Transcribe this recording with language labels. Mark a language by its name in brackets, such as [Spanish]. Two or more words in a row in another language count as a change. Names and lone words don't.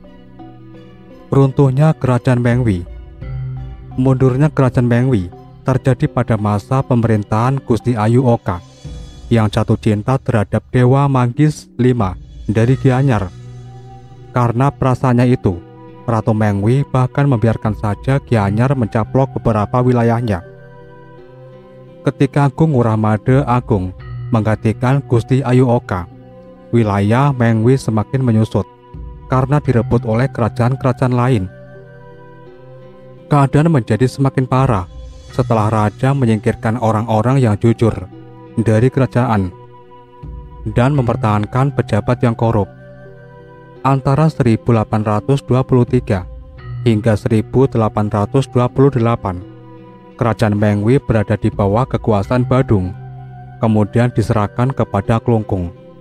[Indonesian] Runtuhnya kerajaan Mengwi. Mundurnya kerajaan Mengwi terjadi pada masa pemerintahan Gusti Ayu Oka yang jatuh cinta terhadap Dewa Manggis V dari Gianyar. Karena perasaannya itu, Ratu Mengwi bahkan membiarkan saja Gianyar mencaplok beberapa wilayahnya. Ketika Agung Ngurah Made Agung menggantikan Gusti Ayu Oka, wilayah Mengwi semakin menyusut karena direbut oleh kerajaan-kerajaan lain. Keadaan menjadi semakin parah setelah raja menyingkirkan orang-orang yang jujur dari kerajaan dan mempertahankan pejabat yang korup. Antara 1823 hingga 1828, kerajaan Mengwi berada di bawah kekuasaan Badung, kemudian diserahkan kepada Klungkung.